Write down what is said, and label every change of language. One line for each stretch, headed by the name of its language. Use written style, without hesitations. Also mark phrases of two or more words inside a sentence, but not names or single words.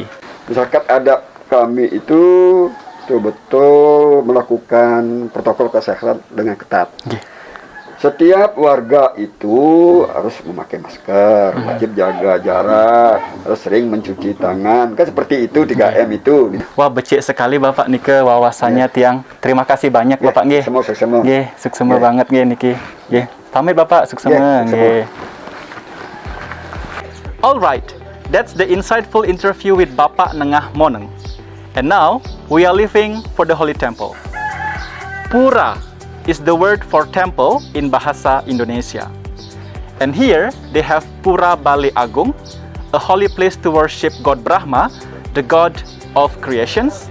Indonesian: Misalkan ada kami itu betul-betul melakukan protokol kesehatan dengan ketat. Setiap warga itu harus memakai masker, wajib jaga jarak, harus sering mencuci tangan, kan seperti itu 3M itu. Wah,
Balinese: becik sekali Bapak niki wawasannya tiang.
Indonesian: Terima kasih banyak Bapak nggih.
Balinese: Suksema. Nggih, suksema banget nggih niki. Nggih. Pamit Bapak, suksema. Nggih.
English: Alright, that's the insightful interview with Bapak Nengah Moneng. And now, we are leaving for the Holy Temple. Pura is the word for temple in bahasa Indonesia. And here, they have Pura Bali Agung, a holy place to worship God Brahma, the god of creations.